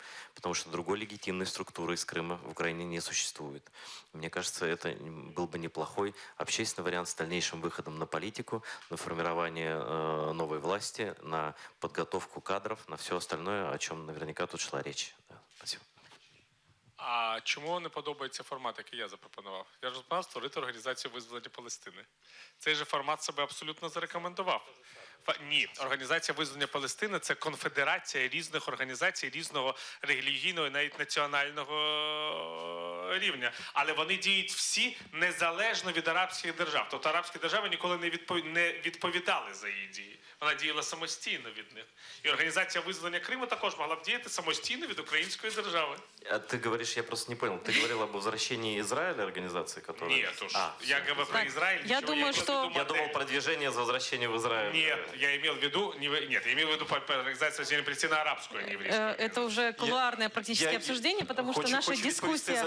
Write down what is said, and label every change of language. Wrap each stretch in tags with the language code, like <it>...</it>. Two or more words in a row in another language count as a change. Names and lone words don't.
<ru>Потому что другой легитимной структуры из Крыма в Украине не существует. Мне кажется, это был бы неплохой общественный вариант с дальнейшим выходом на политику, на формирование новой власти, на подготовку кадров, на все остальное, о чем наверняка тут шла речь. Да, спасибо.</ru> <uk>А чому не подобається формат, який я запропонував? Я ж запропонував створити Організацію визволення Палестини. Цей же формат себе абсолютно зарекомендував. Ні, Організація визволення Палестини – це конфедерація різних організацій, різного релігійного і навіть національного рівня. Але вони діють всі незалежно від арабських держав. Тобто арабські держави ніколи не відповідали за її дії. Вона діяла самостійно від них. І Організація визволення Криму також могла б діяти самостійно від української держави.</uk> <ru>А ты говоришь, я просто не понял, ты говорил об возвращении Израиля организации, которая... Нет уж, я говорю про Израиль. Я думаю, что... Я думал, продвижение за возвращение в Израиль. Нет, я имел в виду, я имел в виду организацию Соединенной Палестины-Арабскую, а не еврейскую. Это уже кулуарное практически обсуждение, потому что наша дискуссия...</ru>